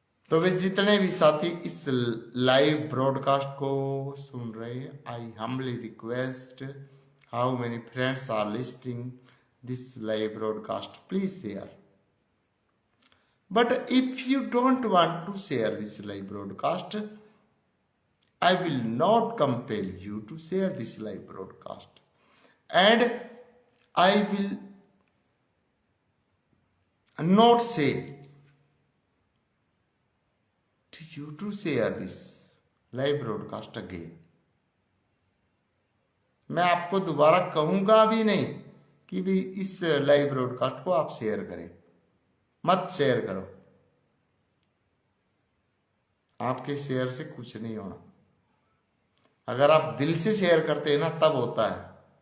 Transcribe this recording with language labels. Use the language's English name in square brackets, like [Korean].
[Hindi] तो वे जितने भी साथी इस लाइव ब्रॉडकास्ट को सुन रहे हैं, [English] I humbly request, how many friends are listing this live broadcast, please share. But if you don't want to share this live broadcast, I will not compel you to share this live broadcast, and I will not say to you to share this live broadcast again. [Hindi] मैं आपको दोबारा कहूंगा भी नहीं कि भी इस live broadcast को आप शेयर करें, मत शेयर करो। आपके शेयर से कुछ नहीं होना। अगर आप दिल से शेयर करते हैं ना, तब होता है।